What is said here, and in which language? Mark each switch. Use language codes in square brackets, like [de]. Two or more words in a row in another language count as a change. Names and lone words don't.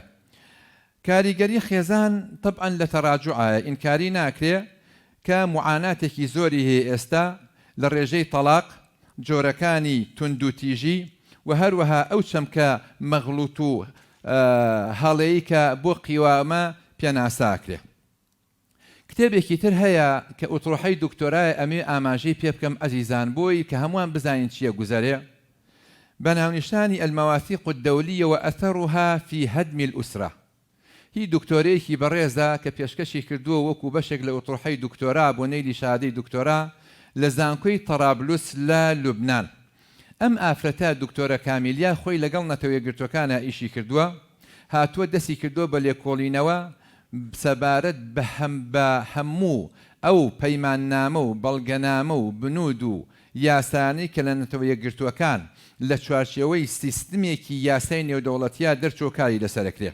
[ckb] کاریگەری خێزان طبعاً لە تەڕاجوعایە ئینکاری ناکرێ کە معاناتێکی زۆری هەیە ئێستا لە ڕێژەی تەلاق، جۆرەکانی توندوتیژی و هەروەها ئەو چەمکە مەغلوط و هەڵەیە کە بۆ قیوامە پێناساکرێ. کتێبێکی تر هەیە کە ئوتڕۆحەی دکتۆرای ئەمێ ئاماژەی پێ بکەم ئەزیزان بۆی کە هەمووان بزانین چییە گوزەرێ. بە ناونیشتانی [ar] المەواثیق الدەولیە وأثرها في هدم الأسرة. [ckb] هی دکتۆرەیەکی بەڕێزە کە پێشکەشی کردووە وەکو بەشێک لە ئوتڕۆحەی دکتۆرا بۆ نەیلی شادەی دکتۆرا لە زانکۆی تەڕابلوس لە لوبنان. ئەم ئافرەتە دکتۆرە کامیلیا خۆی لەگەڵ نەتەوەیەگرتوەکانە ئیشی کردووە، هاتووە دەستی کردووە بە لێکۆڵینەوە سەبارەت بە هەموو ئەو پەیماننامە و بەڵگەنامە و بنود و یاسانی کە لە نەتەوەیەگرتووەکان لە چوارچێوەی سیستمێکی یاسای نێودەوڵەتیە دەرچۆکاری لەسەرکرێ.